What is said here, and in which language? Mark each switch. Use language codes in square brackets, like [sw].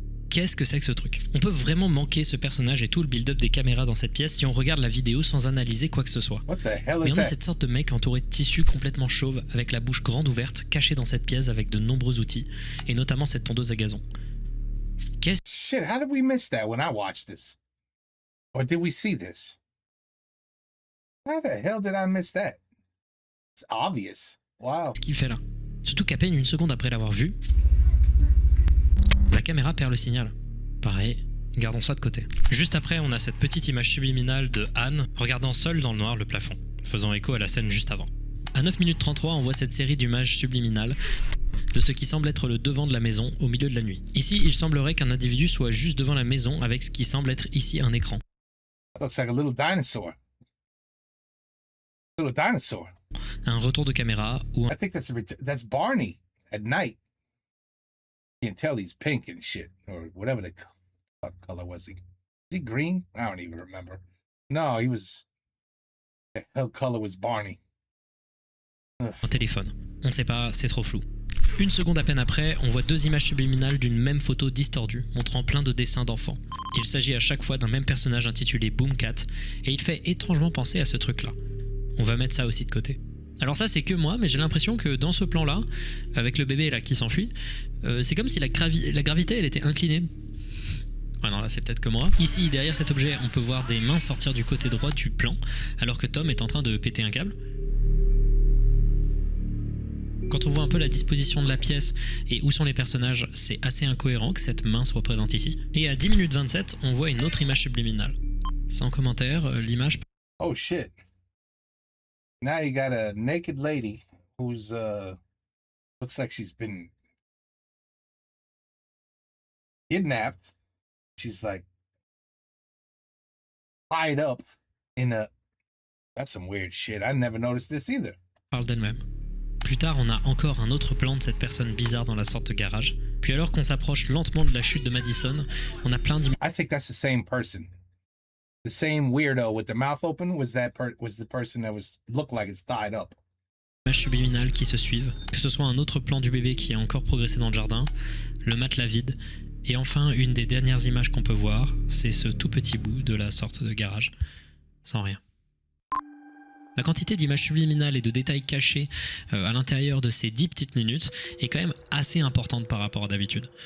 [fr] Qu'est-ce que c'est que ce truc? On peut vraiment manquer ce personnage et tout le build-up des caméras dans cette pièce si on regarde la vidéo sans analyser quoi que ce soit. Mais on a cette sorte de mec entouré de tissu complètement chauve, avec la bouche grande ouverte, caché dans cette pièce avec de nombreux outils, et notamment cette tondeuse à gazon. [en] Shit, how did we miss that when I watched this? Or did we see this? How the hell did I miss that? It's obvious. Wow. [fr] Qu'est-ce qu'il fait là? Surtout qu'à peine une seconde après l'avoir vu, la caméra perd le signal. Pareil, gardons ça de côté. Juste après, on a cette petite image subliminale de Anne regardant seule dans le noir le plafond, faisant écho à la scène juste avant. À 9 minutes 33, on voit cette série d'images subliminales de ce qui semble être le devant de la maison au milieu de la nuit. Ici, il semblerait qu'un individu soit juste devant la maison avec ce qui semble être ici un écran. [en] That looks like a little dinosaur. Little dinosaur. [fr] Un retour de caméra ou [en] I think that's Barney at night. You can tell he's pink and shit, or whatever the fuck color was he? Was he green? I don't even remember. No, he was... The hell color was Barney? [fr] un téléphone. On ne sait pas, c'est trop flou. Une seconde à peine après, on voit 2 images subliminales d'une même photo distordue, montrant plein de dessins d'enfants. Il s'agit à chaque fois d'un même personnage intitulé Boomcat, et il fait étrangement penser à ce truc-là. On va mettre ça aussi de côté. Alors ça c'est que moi, mais j'ai l'impression que dans ce plan-là, avec le bébé là qui s'enfuit, c'est comme si la gravité elle était inclinée. Ouais non là c'est peut-être que moi. Ici derrière cet objet on peut voir des mains sortir du côté droit du plan, alors que Tom est en train de péter un câble. Quand on voit un peu la disposition de la pièce et où sont les personnages, c'est assez incohérent que cette main soit présente ici. Et à 10 minutes 27, on voit une autre image subliminale. Sans commentaire, l'image... [en] Oh shit. Now you got a naked lady who's looks like she's been kidnapped. She's like tied up in a... That's some weird shit. I never noticed this either. [fr] Parle d'elle-même. Plus tard, on a encore un autre plan de cette personne bizarre dans la sorte de garage. Puis alors qu'on s'approche lentement de la chute de Madison, on a plein d'images. [en] I think that's the same person. The same weirdo with the mouth open was the person that looked like it's tied up. [fr] Subliminales qui se suivent, que ce soit un autre plan du bébé qui a encore progressé dans le jardin, le matelas vide, et enfin une des dernières images qu'on peut voir, c'est ce tout petit bout de la sorte de garage, sans rien. La quantité d'images subliminales et de détails cachés à l'intérieur de ces 10 petites minutes est quand même assez importante par rapport à d'habitude.